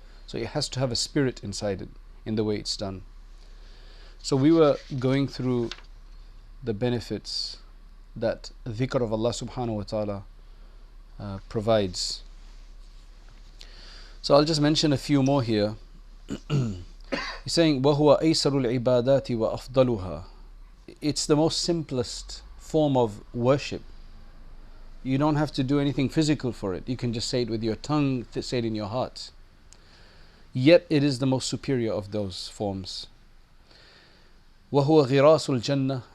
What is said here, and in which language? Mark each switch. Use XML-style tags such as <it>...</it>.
<en>So it has to have a spirit inside it in the way it's done. So we were going through the benefits that dhikr of Allah subhanahu wa ta'ala provides. So I'll just mention a few more here. He's saying</en> <ar>وَهُوَ أَيْسَرُ الْعِبَادَاتِ وَأَفْضَلُهَا.</ar> <en>It's the most simplest form of worship. You don't have to do anything physical for it. You can just say it with your tongue, say it in your heart. Yet it is the most superior of those forms.</en> <ar>وَهُوَ غِرَاسُ الْجَنَّةِ.</ar>